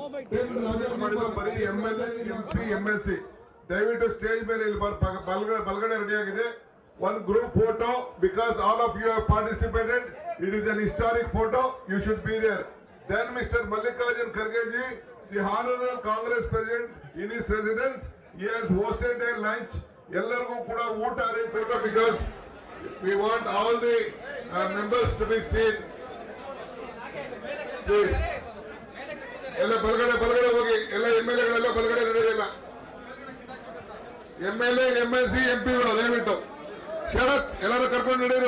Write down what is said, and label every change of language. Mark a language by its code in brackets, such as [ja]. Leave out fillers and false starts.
[kn] ಬರೀ MLA, MP, MLC ದಯವಿಟ್ಟು stage ಮೇಲೆ ಇಲ್ಲಿ ಬಲಗಡೆ ರೆಡಿ ಆಗಿದೆ. [en] one group photo because all of you have participated. It is an historic photo. You should be there. Then Mr. Mallikarjun Kharge ji, the Honorable Congress President, in his residence, he has hosted a lunch. [kn] ಎಲ್ಲರಿಗೂ ಕೂಡ ಊಟ arrange [en] photo because we want all the members to be seen. [kn] Please. ಎಲ್ಲ ಬಲಗಡೆ ಹೋಗಿ. ಎಲ್ಲ MLAಗಳೆಲ್ಲ ಬಲಗಡೆ ನಡೆಯಲ್ಲ. MLA, MLC, MPಗಳು ದಯವಿಟ್ಟು ಶರತ್ ಎಲ್ಲರೂ ಕರ್ಕೊಂಡು ನಡೆಯಿರಿ.